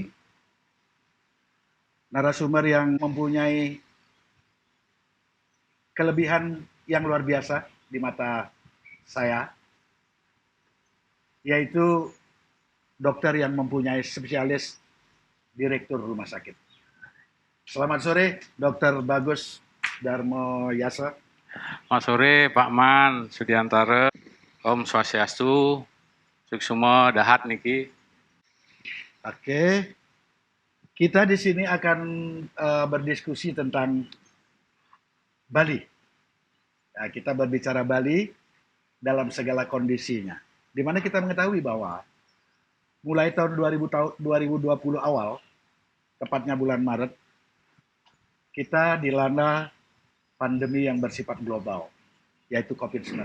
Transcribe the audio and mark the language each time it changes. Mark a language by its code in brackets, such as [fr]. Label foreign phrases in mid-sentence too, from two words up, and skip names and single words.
[id] Narasumber yang mempunyai kelebihan yang luar biasa di mata saya, yaitu dokter yang mempunyai spesialis direktur rumah sakit. Selamat sore, Dr. Bagus Darmo Yasa. Selamat sore, Pak Man Sudiantara. [sa] Om Swastiastu. [ban] Suksumo dahat niki. [id] Oke. Kita di sini akan berdiskusi tentang Bali. Nah, kita berbicara Bali dalam segala kondisinya. Di mana kita mengetahui bahwa mulai tahun 2020 awal, tepatnya bulan Maret, kita dilanda pandemi yang bersifat global, yaitu COVID-19.